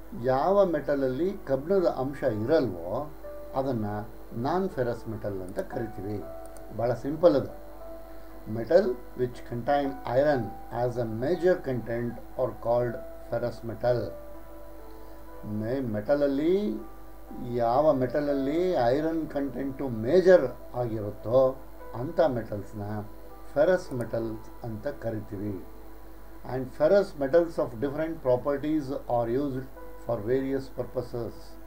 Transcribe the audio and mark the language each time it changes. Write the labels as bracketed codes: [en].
[kn] ಯಾವ ಮೆಟಲಲ್ಲಿ ಕಬ್ಬಿಣದ ಅಂಶ ಇರಲ್ವೋ ಅದನ್ನು ನಾನ್ ಫೆರಸ್ ಮೆಟಲ್ ಅಂತ ಕರಿತೀವಿ. ಭಾಳ ಸಿಂಪಲ್ ಅದು. [en] Metal which contain iron as a major content are called ferrous metal. [kn] ಮೆಟಲಲ್ಲಿ ಯಾವ ಮೆಟಲಲ್ಲಿ ಐರನ್ ಕಂಟೆಂಟು ಮೇಜರ್ ಆಗಿರುತ್ತೋ ಅಂಥ ಮೆಟಲ್ಸ್ನ ಫೆರಸ್ ಮೆಟಲ್ಸ್ ಅಂತ ಕರಿತೀವಿ. [en] And ferrous metals of different properties are used for various purposes.